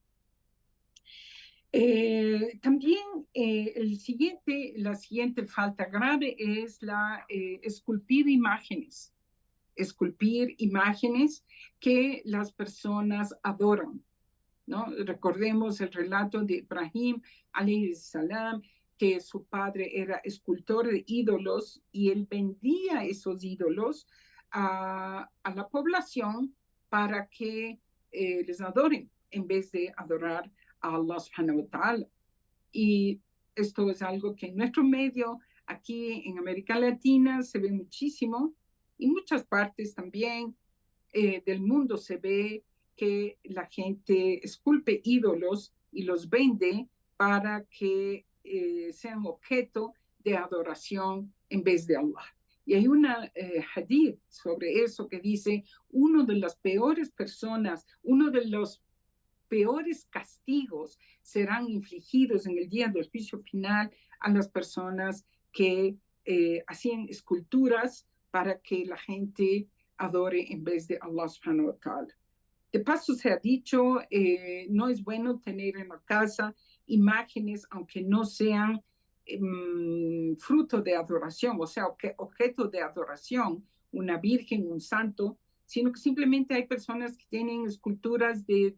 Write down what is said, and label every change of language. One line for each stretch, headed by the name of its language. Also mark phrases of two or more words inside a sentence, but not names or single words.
Spanish: También la siguiente falta grave es esculpir imágenes. Esculpir imágenes que las personas adoran, ¿no? Recordemos el relato de Ibrahim,
Arabic: عليه السلام,
Spanish: que su padre era escultor de ídolos y él vendía esos ídolos a la población para que les adoren en vez de adorar a
Arabic: الله سبحانه وتعالى.
Spanish: Y esto es algo que en nuestro medio, aquí en América Latina, se ve muchísimo y muchas partes también del mundo se ve que la gente esculpe ídolos y los vende para que sean objeto de adoración en vez de Allah. Y hay una hadith sobre eso que dice, uno de las peores personas, uno de los peores castigos serán infligidos en el día del juicio final a las personas que hacían esculturas para que la gente adore en vez de
Arabic: الله سبحانه وتعالى.
Spanish: De paso se ha dicho, no es bueno tener en la casa imágenes, aunque no sean fruto de adoración, o sea, objeto de adoración, una virgen, un santo, sino que simplemente hay personas que tienen esculturas de